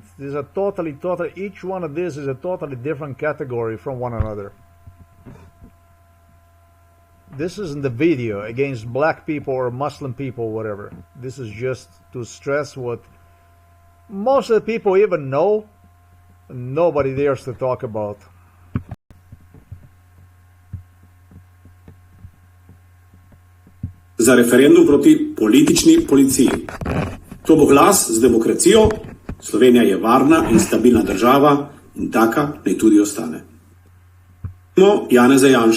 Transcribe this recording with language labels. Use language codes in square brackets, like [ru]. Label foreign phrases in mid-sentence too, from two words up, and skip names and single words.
[en] These are each one of these is a totally different category from one another. This isn't the video against black people or Muslim people, whatever. This is just to stress what most of the people even know, nobody dares to talk about. [sl] Za referendum proti politični policiji. To bo glas z demokracijo, Slovenija je varna in stabilna država in taka naj tudi ostane. Janeza Janšo.